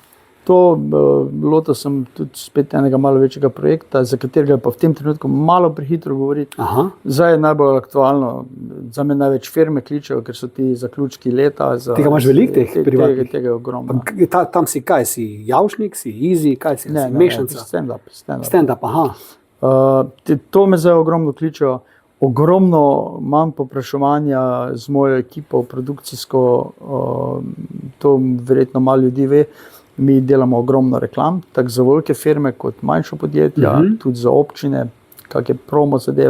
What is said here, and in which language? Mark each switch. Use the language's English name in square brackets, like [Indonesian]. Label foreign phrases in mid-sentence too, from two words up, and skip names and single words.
[Slovenian] To lotil sem tudi spet enega malo večjega projekta, za katerega pa v tem trenutku malo prehitro govoriti. Zdaj je najbolj aktualno, za me največ firme kličejo, ker so ti zaključki leta. Tega imaš veliko teh privatnih? Tega je ogromno. Tam si kaj, si javšnik, si easy, kaj si, mešanca? Stand-up. Stand-up, aha. To me zdaj ogromno kličejo. Ogromno manj popraševanja z mojo ekipo, produkcijsko, to verjetno malo ljudi ve. Mi delamo ogromno reklam, tako za velike firme kot manjša podjetja, tudi za občine, kakšne promo zadeve.